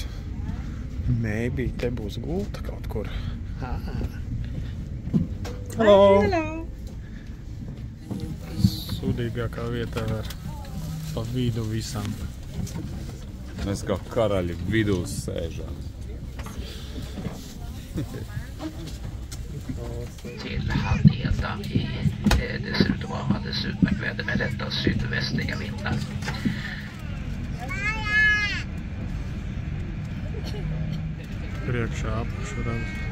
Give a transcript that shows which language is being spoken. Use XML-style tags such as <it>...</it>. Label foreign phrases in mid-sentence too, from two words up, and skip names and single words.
<lv>Maybe te būs gulta kaut kur.</lv> <en>Hello! Hello!</en> <lv>Sūdīgākā vietā ar pa vidu visam. Mēs kā karaļi vidū sēžam.</lv> <sv>Till halvheta det ser ut att vara alldeles utmärkt väder med lätta sydvästliga vindar.</sv> <lv>Priekšā apakšu redz.</lv>